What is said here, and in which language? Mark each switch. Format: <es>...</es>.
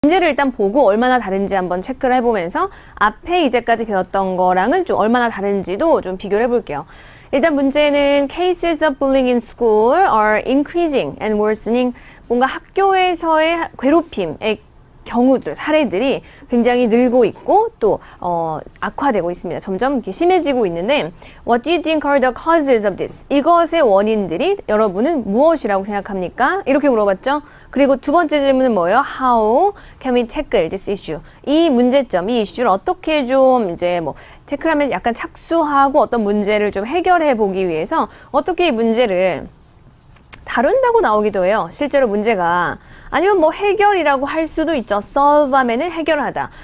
<ko>문제를 일단 보고 얼마나 다른지 한번 체크를 해보면서 앞에 이제까지 배웠던 거랑은 좀 얼마나 다른지도 좀 비교를 해볼게요. 일단 문제는</ko> <en>cases of bullying in school are increasing and worsening.</en> <ko>뭔가 학교에서의 괴롭힘의 경우들, 사례들이 굉장히 늘고 있고 또 악화되고 있습니다. 점점 이렇게 심해지고 있는데</ko> <en>What do you think are the causes of this?</en> <ko>이것의 원인들이 여러분은 무엇이라고 생각합니까? 이렇게 물어봤죠. 그리고 두 번째 질문은 뭐예요?</ko> <en>How can we tackle this issue?</en> <ko>이 문제점, 이 이슈를 어떻게 좀 이제 뭐 태클하면 약간 착수하고 어떤 문제를 좀 해결해 보기 위해서 어떻게 이 문제를 다룬다고 나오기도 해요. 실제로 문제가. 아니면 뭐 해결이라고 할 수도 있죠. solve 하면은 해결하다.</ko>